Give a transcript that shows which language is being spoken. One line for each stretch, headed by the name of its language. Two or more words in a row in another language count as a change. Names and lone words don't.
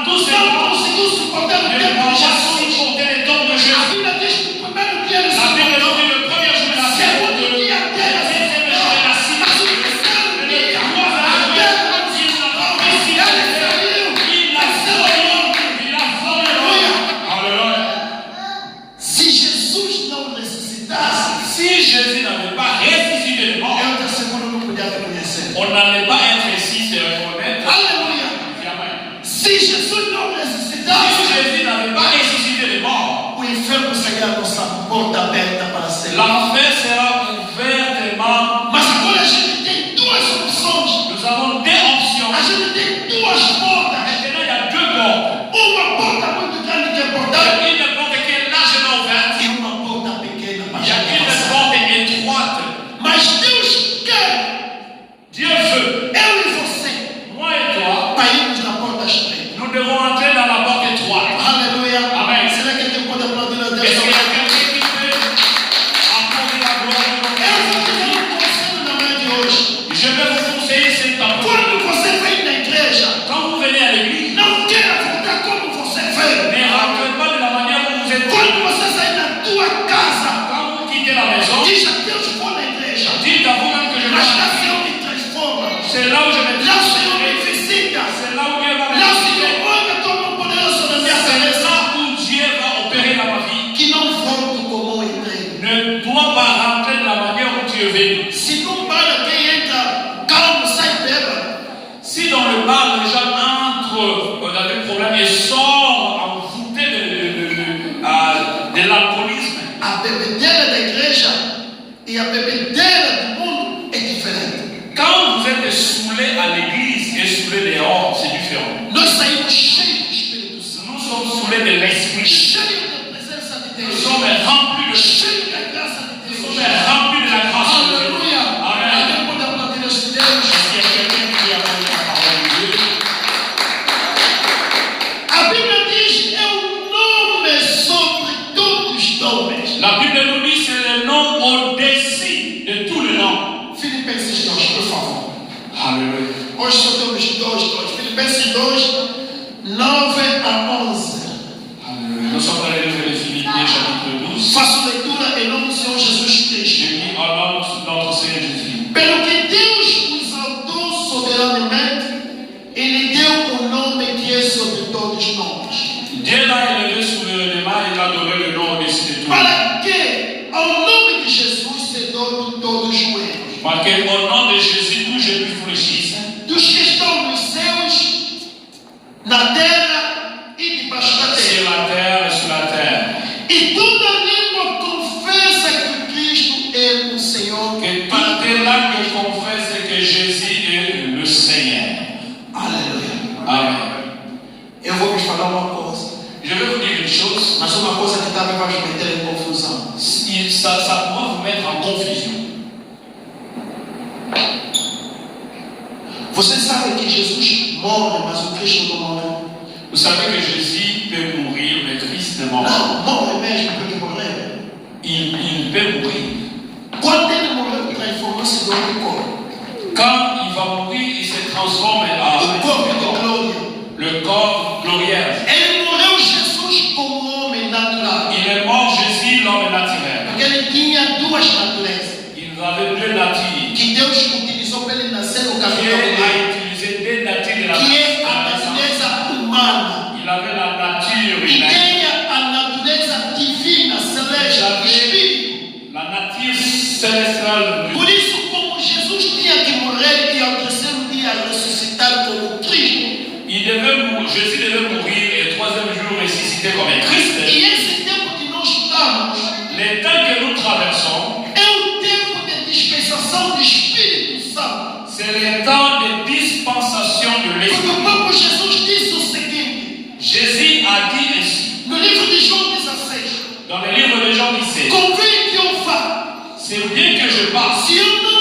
French: pas,
Portuguese: conseguiu suportar o
French: ne
Portuguese: tempo
French: va
Portuguese: de
French: pas
Portuguese: Jesus.
French: supporter les temps de
Portuguese: A
French: Jésus.
Portuguese: Bíblia diz que no primeiro dia ele
French: La Bible nous
Portuguese: suportou.
French: dit le premier jour de la semaine,
Portuguese: Segundo dia a
French: le
Portuguese: terra
French: deuxième jour de la
Portuguese: suportou.
French: semaine,
Portuguese: Mas o terceiro
French: le
Portuguese: dia a
French: troisième jour,
Portuguese: terra
French: il n'a pas
Portuguese: suportou.
French: réussi à le faire. Il a volé, il a volé. Alléluia.
Portuguese: Se Jesus não ressuscitasse,
French: Si Jésus n'avait pas ressuscité les morts,
Portuguese: eu até segundo não podia reconhecer.
French: on n'allait pas être ici se reconnaître.
Portuguese: Aleluia. Amen. Se Jesus não
French: Si
Portuguese: ressuscitasse,
French: Jésus n'avait pas ressuscité les morts,
Portuguese: o inferno seria a nossa porta aberta para sempre.
French: l'enfer sera ouvertement.
Portuguese: Mas agora a gente tem duas opções.
French: Nous avons deux options.
Portuguese: A gente tem duas portas.
French: Maintenant, il y a deux portes.
Portuguese: Uma porta muito grande que é
French: Il y
Portuguese: portada
French: a une porte qui est largement ouverte.
Portuguese: e uma porta pequena para
French: Il y a
Portuguese: gente
French: une
Portuguese: passar.
French: porte étroite.
Portuguese: Mas Deus quer
French: Dieu veut,
Portuguese: eu e você
French: moi et toi,
Portuguese: para irmos na porta estreita.
French: nous devons entrer dans la porte étroite.
Portuguese: Aleluia. Amen. Será que alguém pode aplaudir a Deus?
French: Est-ce qu'il y a
Portuguese: Eu
French: quelqu'un qui peut accorder la gloire de
Portuguese: vou te dar
French: Dieu?
Portuguese: um conselho na manhã de hoje.
French: Je vais vous conseiller cet après.
Portuguese: Quando você vem na igreja,
French: Quand vous venez à l'église,
Portuguese: não queira voltar como você veio.
French: ne rentrez pas de la manière dont vous êtes.
Portuguese: Quando você sair da tua casa,
French: Quand vous quittez la maison,
Portuguese: diz a Deus, vou na igreja.
French: dites à vous-même que je vais
Portuguese: Mas
French: à
Portuguese: lá
French: l'église.
Portuguese: Senhor me transforma.
French: C'est là où je vais
Portuguese: Lá o Senhor me
French: transformer.
Portuguese: visita.
French: C'est là où Dieu va me
Portuguese: Lá o
French: visiter.
Portuguese: Senhor olha tua mão poderosa na minha
French: C'est
Portuguese: cabeça.
French: là où Dieu va opérer dans ma vie.
Portuguese: Que não volto como eu entrei.
French: Ne dois pas rentrer de la manière où tu es venu.
Portuguese: Se não para quem entra, calmo, sai bêbado.
French: Si dans le bar, les gens entrent dans des problèmes et sortent envoûtés de l'alcoolisme,
Portuguese: A bebedeira da igreja e a bebedeira do mundo é diferente.
French: quand vous êtes saoulés à l'église et saoulés dehors, c'est différent.
Portuguese: Nós saímos cheios do Espírito Santo,
French: Nous sommes saoulés de l'esprit.
Portuguese: cheios da presença de
French: Nous
Portuguese: Deus,
French: sommes remplis de
Portuguese: cheios da graça de
French: Nous
Portuguese: Deus.
French: sommes remplis de la grâce de Dieu.
Portuguese: Aleluia. Amen. Alguém pode aplaudir esse Deus?
French: Est-ce qu'il y a quelqu'un qui a entendu la parole de Dieu?
Portuguese: A Bíblia diz: é o nome sobre todos os nomes.
French: La Bible nous dit c'est le nom au-dessus de tous les noms.
Portuguese: Filipenses 2, por favor.
French: Alléluia.
Portuguese: Hoje só temos dois. Filipenses 2, 9 a 11.
French: Nous sommes dans le livre de Philippiens chapitre 12.
Portuguese: Faço leitura em nome do Senhor Jesus
French: Je
Portuguese: Cristo.
French: lis au nom de notre Seigneur Jésus.
Portuguese: Pelo que Deus o exaltou soberanamente, Ele deu o nome que é sobre todos os nomes.
French: Dieu l'a élevé souverainement et l'a donné le nom au-dessus de tout.
Portuguese: Para que ao nome de Jesus se dobre todos os joelhos.
French: Parce qu'au nom de Jésus, tout genou fléchisse.
Portuguese: Dos que estão nos céus, na terra e debaixo da
French: Sur
Portuguese: terra.
French: la terre et sur la terre.
Portuguese: E toda língua confessa que Cristo é o Senhor.
French: Que toutes les langues confessent que Jésus est le Seigneur.
Portuguese: Aleluia. Amen. Eu vou me falar uma coisa,
French: Je vais vous dire une chose.
Portuguese: mas uma coisa que também vai me meter em confusão.
French: Ça pourra vous mettre en confusion.
Portuguese: Você sabe que Jesus morre, mas o Cristo não morre.
French: Vous savez que Jésus peut mourir, mais Christ est mort.
Portuguese: Não, morre mesmo porque morreu.
French: Il peut mourir.
Portuguese: Quando ele morreu, transformou-se em outro corpo.
French: Quand il va mourir, il se transforme
Portuguese: O corpo de
French: en
Portuguese: glória.
French: le corps glorieux.
Portuguese: Ele morreu Jesus como homem natural.
French: Il est mort Jésus, l'homme naturel.
Portuguese: Porque ele tinha duas naturezas.
French: Il avait deux natures.
Portuguese: Que Deus utilizou para ele nascer no
French: Dieu
Portuguese: caminho dele.
French: a utilisé deux natures de la
Portuguese: Que é a
French: naissance.
Portuguese: natureza humana.
French: Il avait la nature
Portuguese: E
French: humaine,
Portuguese: tem a natureza divina, celeste, espírito.
French: la nature célestiale de
Portuguese: Por isso, como Jesus tinha que morrer e ao terceiro dia ressuscitar como Cristo,
French: Jésus devait mourir et troisième jour ressusciter comme un Christ.
Portuguese: e esse tempo que nós estamos
French: Le temps que nous traversons,
Portuguese: é o tempo de dispensação do Espírito Santo.
French: c'est le temps de dispensation de
Portuguese: Porque
French: l'Esprit.
Portuguese: o próprio Jesus disse o seguinte,
French: Jésus a dit ainsi,
Portuguese: no livro de João 16,
French: dans le livre de Jean 17,
Portuguese: convém que eu vá.
French: c'est bien que je passe.
Portuguese: Se eu